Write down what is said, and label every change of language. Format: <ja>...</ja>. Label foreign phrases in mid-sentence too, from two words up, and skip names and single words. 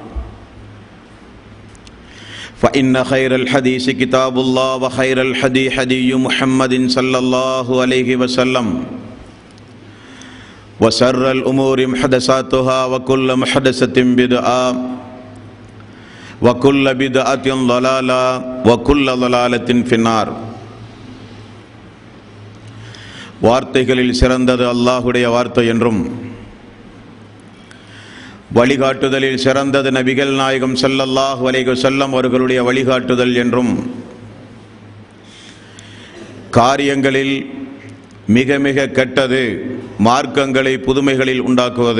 <ar>فإن خير الحديث كتاب الله وخير الهدي هدي محمد صلى الله عليه وسلم وشر الأمور محدثاتها وكل محدثة بدعة وكل بدعة ضلالة وكل ضلالة في النار.</ar> <ta>வார்த்தைகளில் சிறந்தது அல்லாஹுடைய வார்த்தை என்றும் வழிகாட்டுதலில் சிறந்தது நபிகள் நாயகம் ஸல்லல்லாஹு அலைஹி வஸல்லம் அவர்களுடைய வழிகாட்டுதல் என்றும் காரியங்களில் மிக மிக கெட்டது மார்க்கங்களை புதுமைகளில் உண்டாக்குவது.</ta>